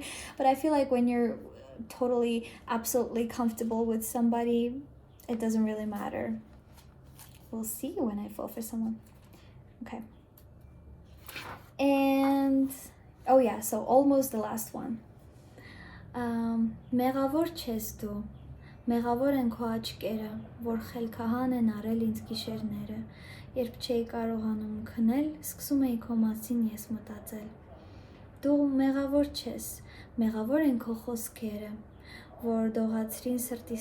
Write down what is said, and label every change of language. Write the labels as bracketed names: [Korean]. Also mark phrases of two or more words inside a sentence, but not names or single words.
[English] But I feel like when you're totally, absolutely comfortable with somebody, it doesn't really matter. We'll see when I fall for someone. Okay. And oh yeah, so almost the last one. [Armenian] Մեղավոր չես դու, մեղավոր են քո աչքերը, որ խելքահան են արել ինձ գիշերները, երբ չէի կարողանում քնել, սկսում էի քո մասին ես մտածել։ Դու մեղավոր չես, մեղավոր են քո խոսքերը, որ դողացրին սրտիս